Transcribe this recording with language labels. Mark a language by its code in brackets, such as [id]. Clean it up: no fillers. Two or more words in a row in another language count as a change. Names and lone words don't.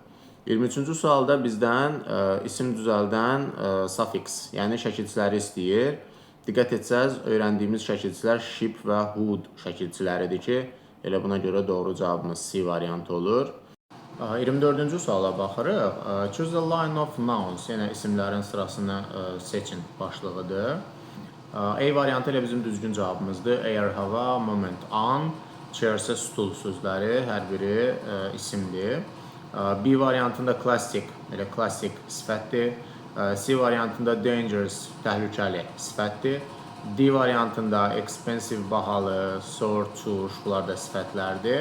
[az] 23-cü sualda bizdən isim düzəldən suffix, yəni şəkilçiləri istəyir. Diqqət etsəz, öyrəndiyimiz şəkilçilər ship və hood şəkilçiləridir ki, elə buna görə doğru cavabımız C variantı olur. 24-cü suala baxırıq. [en] Choose the line of nouns, [az] yəni isimlərin sırasını seçin başlığıdır. A variantı ilə bizim düzgün cavabımızdır. Air, hava, moment, an, chair isə stul sözləri, hər biri isimdir. B variantında classic, elə klassik sifətdir. C variantında dangerous, təhlükəli sifətdir. D variantında expensive, bahalı, sore, çuş, bunlar da sifətlərdir.